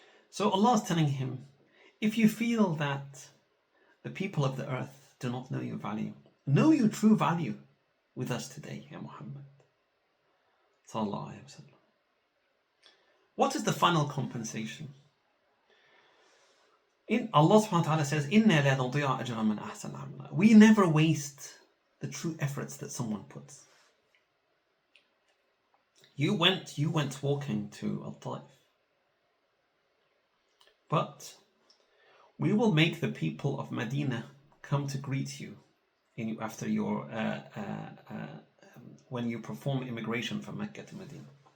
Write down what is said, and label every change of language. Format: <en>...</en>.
<en>So Allah is telling him, if you feel that the people of the earth do not know your value, know your true value with us today, Ya Muhammad. Sallallahu Alaihi Wasallam. What is the final compensation? Allah subhanahu wa ta'ala says,</en> <ar>إِنَّا لَا نُضِيعَ أَجْرَ مَنْ أَحْسَنَ عَمَلًا.</ar> <en>We never waste the true efforts that someone puts. You went walking to Al-Taif. But we will make the people of Medina come to greet you after your when you perform immigration from Mecca to Medina.</en>